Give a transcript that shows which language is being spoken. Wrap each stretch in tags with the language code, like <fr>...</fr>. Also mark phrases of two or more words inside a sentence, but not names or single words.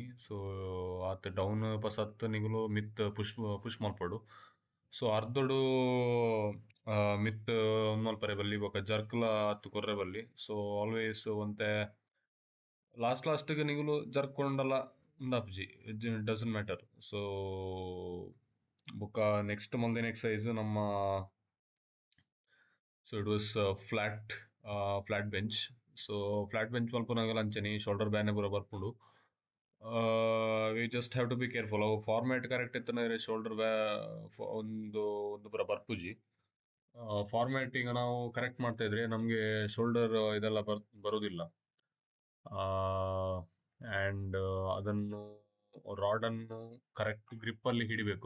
<tcy>ಸೊ ಆತ ಡೌನ್ ಪಸತ್ ನಿಗುಲು ಮಿತ್ ಪುಷ್ ಪುಷ್ ಮಲ್ಪಡು. ಸೊ ಅರ್ಧೊಡು ಮಿತ್ ಮಲ್ಪರೆ ಬಲ್ಲಿ ಬೊಕ ಜರ್ಕ್ಲ ಅತ್ತು ಕೊರ್ರೆ ಬಲ್ಲಿ. ಸೊ ಆಲ್ವೇಸ್ ಒಂತೆ ಲಾಸ್ಟ್ಗೆ ನಿಗುಲು ಜರ್ಕೊಂಡಲ ಉಂದಾಪುಜಿ</tcy> <en>it doesn't matter.</en> <tcy>ಸೊ ಬೊಕ ನೆಕ್ಸ್ಟ್ ಮಂದಿನ ಎಕ್ಸಸೈಸ್ ನಮ್ಮ ಸೊ</tcy> <en>it was flat bench.</en> <tcy>ಸೊ</tcy> <en>flat bench</en> <tcy>ಮಲ್ಪುನಾಗಲ ಅಂಚನೆ ಶೋಲ್ಡರ್ ಬ್ಯಾನೆ ಪೂರ ಬರ್ಪುಂಡು.</tcy> <en>we just have to be careful.</en> <tcy>ಅವು ಫಾರ್ಮ್ಯಾಟ್ ಕರೆಕ್ಟ್ ಇತ್ತಂದ್ರೆ ಶೋಲ್ಡರ್ ಒಂದು ಒಂದು ಪೂರ ಬರ್ಪುಜಿ.</tcy> <kn>ಫಾರ್ಮ್ಯಾಟ್ ಈಗ ನಾವು ಕರೆಕ್ಟ್ ಮಾಡ್ತಾ ಇದ್ರೆ ನಮಗೆ ಶೋಲ್ಡರ್ ಇದೆಲ್ಲ ಬರುವುದಿಲ್ಲ. ಆ್ಯಂಡ್ ಅದನ್ನು ರಾಡನ್ನು</kn> <en>correct grip</en> <kn>ಹಿಡಿಬೇಕು.</kn>